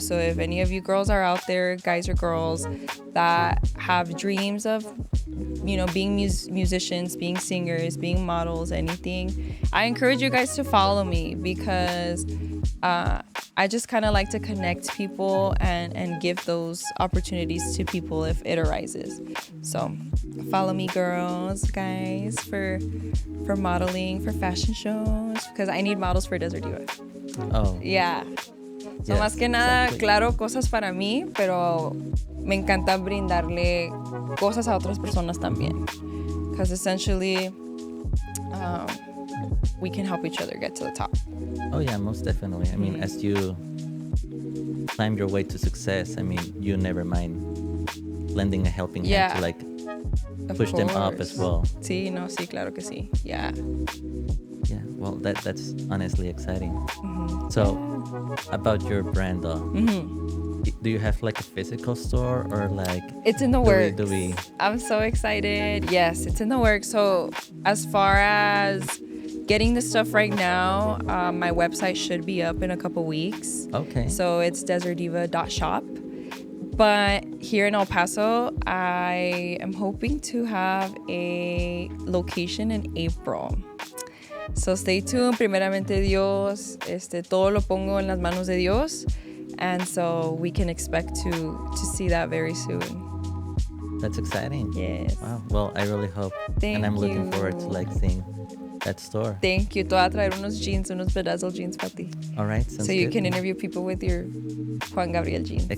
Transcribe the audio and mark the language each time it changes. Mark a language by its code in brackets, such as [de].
[en] So if any of you girls are out there, guys or girls, that have dreams of, being musicians, being singers, being models, anything, I encourage you guys to follow me, because I just kind of like to connect people and give those opportunities to people if it arises. So follow me, girls, guys, for modeling, for fashion shows, because I need models for Desert Diva. Oh. Yeah. [es] So más que nada, claro, cosas para mí, pero me encanta brindarle cosas a otras personas también. [en] Because essentially, we can help each other get to the top. Oh yeah, most definitely. I mean, as you climb your way to success, I mean, you never mind lending a helping hand to like push them up as well. [es] Sí, claro que sí. Yeah. [en] Yeah, well, that's honestly exciting. So, about your brand though, do you have like a physical store, or like it's in the works? I'm so excited. Yes, it's in the works. So as far as getting the stuff right now. My website should be up in a couple weeks. Okay. So it's desertdiva.shop. But here in El Paso, I am hoping to have a location in April. So stay tuned. [es] Primeramente Dios, todo lo pongo en las manos de Dios. [en] And so we can expect to see that very soon. That's exciting. Yes. Wow. Well, I really hope. Thank and I'm looking you. forward to like seeing that store. Thank you. [es] Te voy a traer unos bedazzle jeans para ti. [en] All right. Sounds So you good. can interview people with your Juan Gabriel jeans.